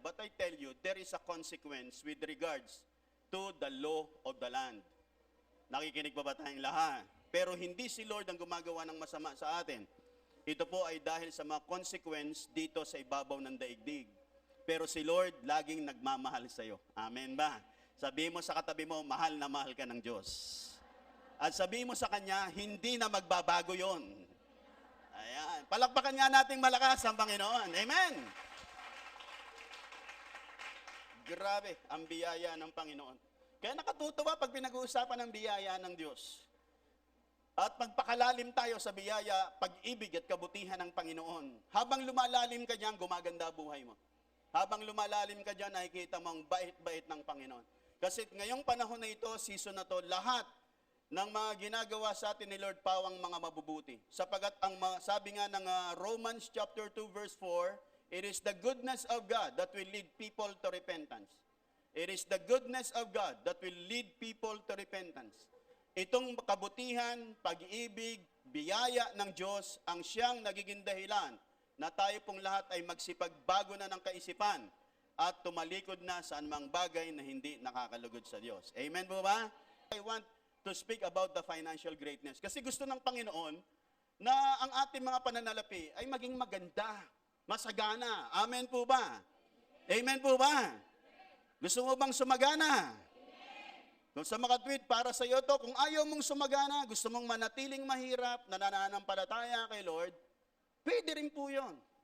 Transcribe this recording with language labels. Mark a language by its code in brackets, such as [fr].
[en] But I tell you, there is a consequence with regards to the law of the land. [tl] Nakikinig pa ba tayong lahat? Pero hindi si Lord ang gumagawa ng masama sa atin. Ito po ay dahil sa mga consequence dito sa ibabaw ng daigdig. Pero si Lord laging nagmamahal sa iyo. Amen ba? Sabihin mo sa katabi mo, mahal na mahal ka ng Diyos. At sabihin mo sa Kanya, hindi na magbabago yon. Ayan. Palakpakan nga nating malakas ang Panginoon. Amen. Grabe ang biyaya ng Panginoon. Kaya nakatutuwa pag pinag-uusapan ng biyaya ng Diyos. At magpakalalim tayo sa biyaya, pag-ibig at kabutihan ng Panginoon. Habang lumalalim ka diyan, gumaganda buhay mo. Habang lumalalim ka diyan, nakikita mo ang bait-bait ng Panginoon. Kasi ngayong panahon na ito, season na to, lahat ng mga ginagawa sa atin ni Lord pawang mga mabubuti. Sapagat sabi nga ng [en] Romans chapter 2 verse 4, it is the goodness of God that will lead people to repentance. It is the goodness of God that will lead people to repentance. [tl] Itong kabutihan, pag-ibig, biyaya ng Diyos ang siyang nagiging dahilan na tayo pong lahat ay magsipagbago na ng kaisipan at tumalikod na sa anumang bagay na hindi nakakalugod sa Diyos. Amen po ba? [en] I want to speak about the financial greatness. [tl] Kasi gusto ng Panginoon na ang ating mga pananalapi ay maging maganda, masagana. Amen po ba? Amen po ba? Gusto mo bang sumagana? Kung sa makatwid, para sa iyo to, kung ayaw mong sumagana, gusto mong manatiling mahirap, nananampalataya kay Lord, pwede rin po yun.